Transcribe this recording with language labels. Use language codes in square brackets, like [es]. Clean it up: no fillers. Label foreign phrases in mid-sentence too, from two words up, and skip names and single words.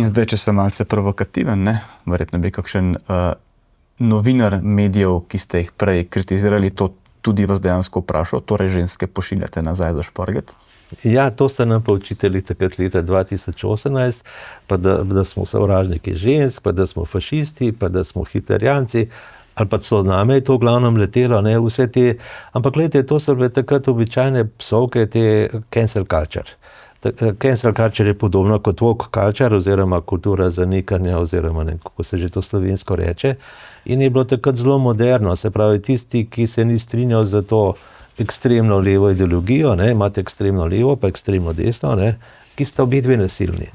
[sl] In zdaj, če sem malce provokativen, ne, verjetno bi kakšen novinar medijev, ki ste jih prej kritizirali, to tudi vas dejansko vprašal, torej ženske pošiljate nazaj za šporget? Ja, to ste nam pa učitelji takrat leta 2018, pa da smo sovražniki žensk, pa da smo fašisti, pa da smo hitlerjanci, ali pa so name je to v glavnem letelo, ne, vse te, ampak gledajte, to so bile takrat običajne psovke, te [en] cancel culture. Cancel culture [sl] je podobno kot [en] woke culture, [sl] oziroma kultura zanikanja, oziroma ne, kako se že to slovensko reče, in je bilo takrat zelo moderno, se pravi, tisti, ki se ni strinjal za to ekstremno levo ideologijo, ne, imate ekstremno levo pa ekstremno desno, ne, ki sta obi dve nasilni.